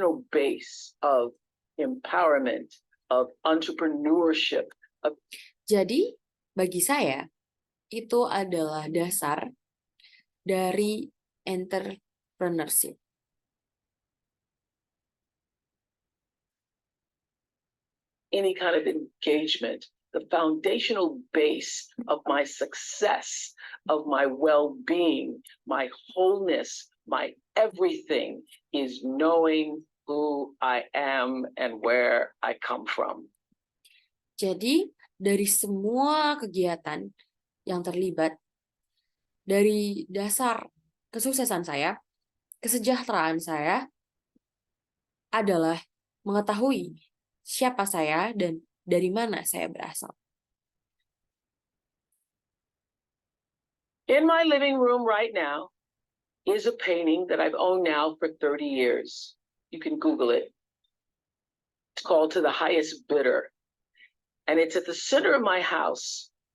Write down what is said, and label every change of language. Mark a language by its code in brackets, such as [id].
[en] Base of empowerment, of entrepreneurship. [id] Jadi, bagi saya, itu adalah dasar dari entrepreneurship. [en] any kind of engagement, the foundational base of my success, of my well-being, my wholeness, my everything is knowing who I am and where I come from. [id] Jadi, dari semua kegiatan yang terlibat, dari dasar kesuksesan saya, kesejahteraan saya adalah mengetahui siapa saya dan dari mana saya berasal. [en] In my living room right now is a painting that I've owned now for 30 years. You can Google it. It's called To the Highest Bidder. And it's at the center of my house.